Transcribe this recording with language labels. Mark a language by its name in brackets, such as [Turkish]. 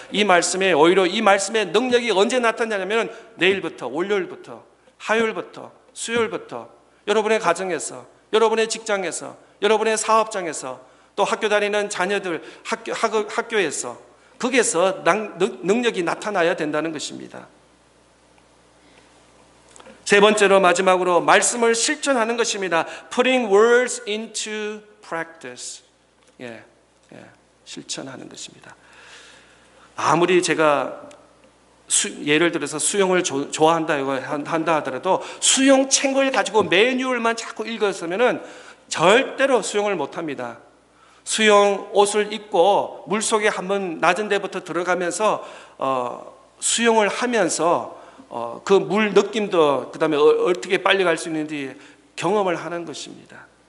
[Korean] 이 말씀에 오히려 이 말씀의 능력이 언제 나타나냐면 내일부터, 월요일부터, 화요일부터, 수요일부터 여러분의 가정에서, 여러분의 직장에서, 여러분의 사업장에서, 또 학교 다니는 자녀들 학교에서, 거기에서 능력이 나타나야 된다는 것입니다. 세 번째로, 마지막으로 말씀을 실천하는 것입니다. [English] Putting words into practice. [Korean] 실천하는 것입니다. 아무리 제가 예를 들어서 수영을 좋아한다 하더라도 수영 책을 가지고 매뉴얼만 자꾸 읽었으면 절대로 수영을 못합니다. 수영 옷을 입고 물속에 한번 낮은 데부터 들어가면서 수영을 하면서 그 물 느낌도, 그 다음에 어떻게 빨리 갈 수 있는지 경험을 하는 것입니다.